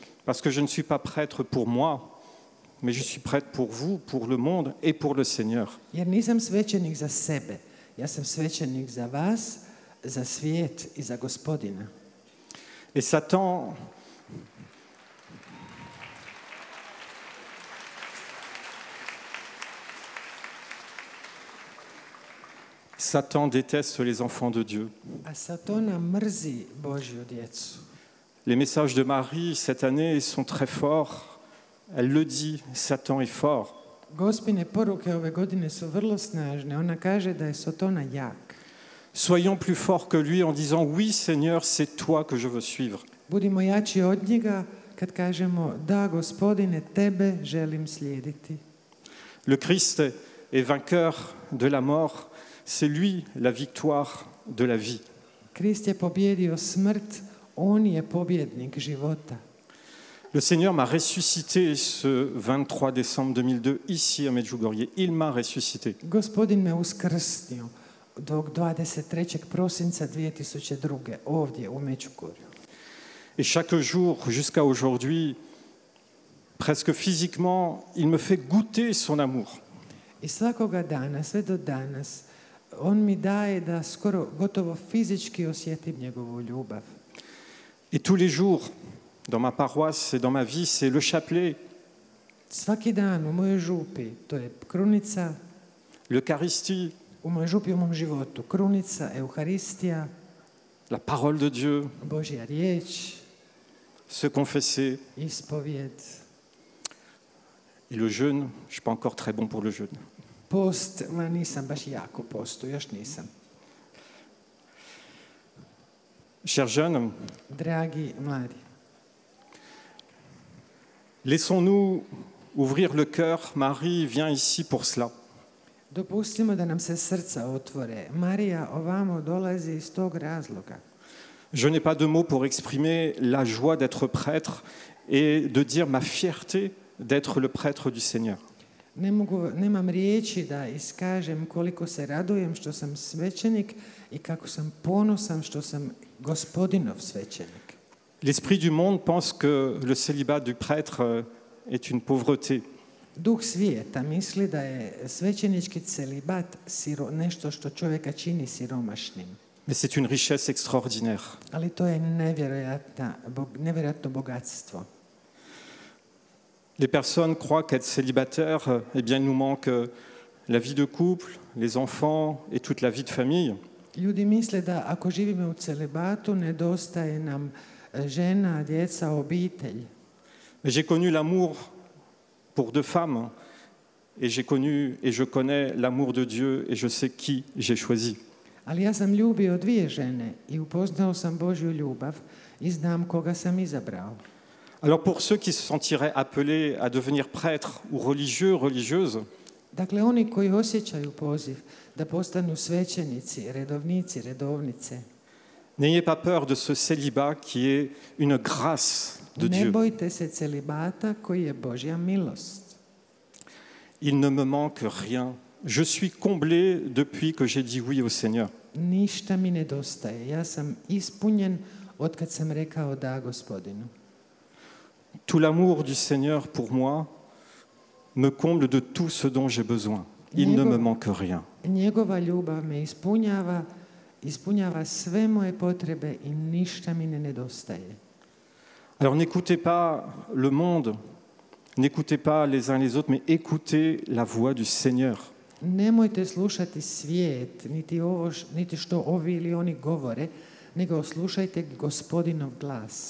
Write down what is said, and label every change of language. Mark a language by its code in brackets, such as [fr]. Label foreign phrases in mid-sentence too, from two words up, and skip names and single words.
[fr] Parce que je ne suis pas prêtre pour moi, mais je suis prêtre pour vous, pour le monde et pour le Seigneur. [hr] Jer nisam svećenik za sebe, ja sam svećenik za vas, za svijet i za Gospodina. [fr] Et Satan déteste les enfants de Dieu. [hr] A Satana mrzi Božju djecu. [fr] Les messages de Marie cette année sont très forts. Elle le dit, Satan est fort. [hr] Gospine poruke ove godine su vrlo snažne. Ona kaže da je Satana jak. [fr] Soyons plus forts que lui en disant oui Seigneur, c'est toi que je veux suivre. [hr] Budimo jači od njega kad kažemo da Gospodine, tebe želim slijediti. [fr] Le Christ est vainqueur de la mort, c'est lui la victoire de la vie. [hr] Krist je pobjedio smrt, on je pobjednik života. [fr] Le Seigneur m'a ressuscité ce 23 décembre 2002 ici à Medjugorje. Il m'a ressuscité. [hr] Gospodin me uskrsnio dok 23. prosinca 2002. ovdje u Međugorju. [fr] Et chaque jour jusqu'à aujourd'hui, presque physiquement, il me fait goûter son amour. [hr] I svakoga dana, sve do danas, on mi daje da skoro gotovo fizički osjetim njegovu ljubav. [fr] Et tous les jours, dans ma paroisse et dans ma vie, c'est le chapelet, [hr] Svaki dan u mojoj župi, to je krunica, [fr] l'Eucharistie, [hr] u mojoj župi u mom životu, krunica, Euharistija, [fr] la parole de Dieu, [hr] Božja riječ, [fr] se confesser. [hr] ispovjed, [fr] Et le jeûne, je ne suis pas encore très bon pour le jeûne. [hr] post, ma nisam baš jako postu, još nisam. [fr] Chers jeunes, [hr] Dragi mladi, [fr] laissons-nous ouvrir le cœur. Marie vient ici pour cela. [hr] dopustimo da nam se srca otvore. Marija ovamo dolazi iz tog razloga. [fr] Je n'ai pas de mots pour exprimer la joie d'être prêtre et de dire ma fierté d'être le prêtre du Seigneur. [hr] Nemam riječi da iskažem koliko se radujem što sam svećenik i kako sam ponosan što sam Gospodinov svećenik. [fr] L'esprit du monde pense que le célibat du prêtre est une pauvreté. [hr] Duh svijeta misli da je svećenički celibat nešto što čovjeka čini siromašnim. [fr] Mais c'est une richesse extraordinaire. [hr] Ali to je nevjerojatno bogatstvo. [fr] Les personnes croient qu'être célibataire, eh bien, il nous manque la vie de couple, les enfants et toute la vie de famille. [hr] Ljudi misle da ako živimo u celibatu, nedostaje nam žena, djeca, obitelj. [fr] Mais j'ai connu l'amour pour deux femmes et j'ai connu et je connais l'amour de Dieu et je sais qui j'ai choisi. [hr] Ali ja sam ljubio dvije žene i upoznao sam Božju ljubav i znam koga sam izabrao. [fr] Alors pour ceux qui se sentiraient appelés à devenir prêtres ou religieux, religieuses, [hr] Dakle, oni koji osjećaju poziv da postanu svećenici, redovnici, redovnice, [fr] n'ayez pas peur de ce célibat qui est une grâce de [hr] ne [fr] Dieu. [hr] bojte se celibata koji je Božja milost. [fr] Il ne me manque rien. Je suis comblé depuis que j'ai dit oui au Seigneur. [hr] Ništa mi nedostaje. Ja sam ispunjen od kad sam rekao da Gospodinu. [fr] Tout l'amour du Seigneur pour moi me comble de tout ce dont j'ai besoin. Il ne me manque rien. [hr] Njegova ljubav me ispunjava sve moje potrebe i ništa mi ne nedostaje. [fr] Alors n'écoutez pas le monde, n'écoutez pas les uns les autres, mais écoutez la voix du Seigneur. [hr] Nemojte slušati svijet, niti što ovi ili oni govore, nego slušajte Gospodinov glas.